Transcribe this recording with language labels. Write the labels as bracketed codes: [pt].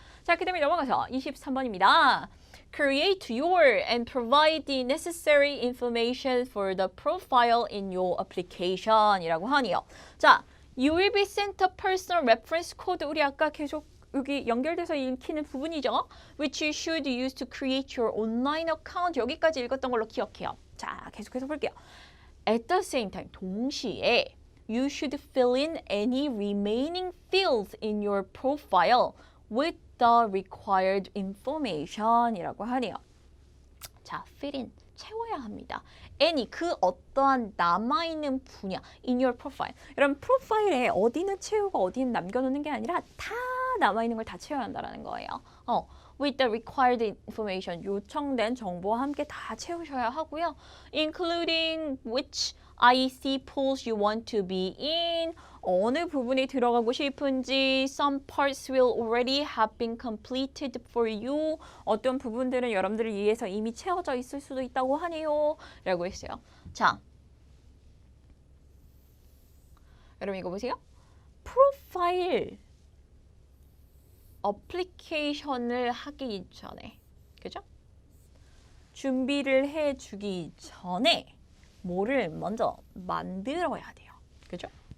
[ko] 자, 그 다음에 넘어가서 23번입니다. [en] Create your and provide the necessary information for the profile in your application 이라고 하네요. 자, You will be sent a personal reference code. [ko] 우리 아까 계속 여기 연결돼서 읽히는 부분이죠. [en] Which you should use to create your online account. [ko] 여기까지 읽었던 걸로 기억해요. [en] 자, 계속해서 볼게요. At the same time, 동시에 you should fill in any remaining fields in your profile with the required information 이라고 하네요. [ko] 자, fill in. 채워야 합니다. any 그 어떠한 남아있는 분야 [en] in your profile. [ko] 여러분 프로파일에 어디는 채우고 어디는 남겨놓는 게 아니라 다 남아있는 걸 다 채워야 한다는 거예요. [en] with the required information [ko] 요청된 정보와 함께 다 채우셔야 하고요. [en] including which IEC pools you want to be in [ko] 어느 부분에 들어가고 싶은지 [en] some parts will already have been completed for you [ko] 어떤 부분들은 여러분들을 위해서 이미 채워져 있을 수도 있다고 하네요 라고 했어요. 자, 여러분 이거 보세요. 프로파일 어플리케이션을 하기 전에 그죠? 준비를 해주기 전에 뭐를 먼저 만들어야 돼요. 그죠?